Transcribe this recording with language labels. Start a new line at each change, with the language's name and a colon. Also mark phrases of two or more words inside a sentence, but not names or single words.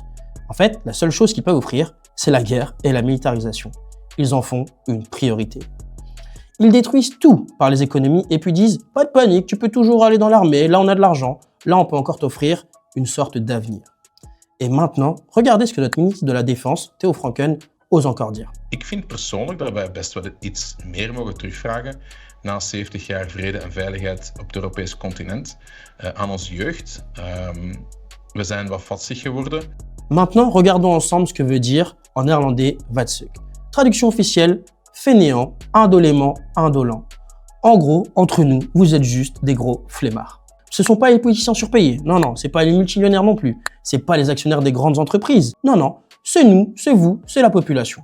French: En fait, la seule chose qu'ils peuvent offrir, c'est la guerre et la militarisation. Ils en font une priorité. Ils détruisent tout par les économies et puis disent « Pas de panique, tu peux toujours aller dans l'armée, là on a de l'argent, là on peut encore t'offrir une sorte d'avenir. » Et maintenant, regardez ce que notre ministre de la Défense, Theo Franken, ose encore dire.
Dutch: Ik vind persoonlijk dat wij best wel iets meer mogen terugvragen na 70 jaar vrede en veiligheid op het Europese continent aan onze jeugd. We zijn wat vatsig geworden.
French: Maintenant, regardons ensemble ce que veut dire en néerlandais vatsig. Traduction officielle, fainéant, indolément, indolent. En gros, entre nous, vous êtes juste des gros flemmards. Ce sont pas les politiciens surpayés, non, c'est pas les multimillionnaires non plus, c'est pas les actionnaires des grandes entreprises, non, c'est nous, c'est vous, c'est la population.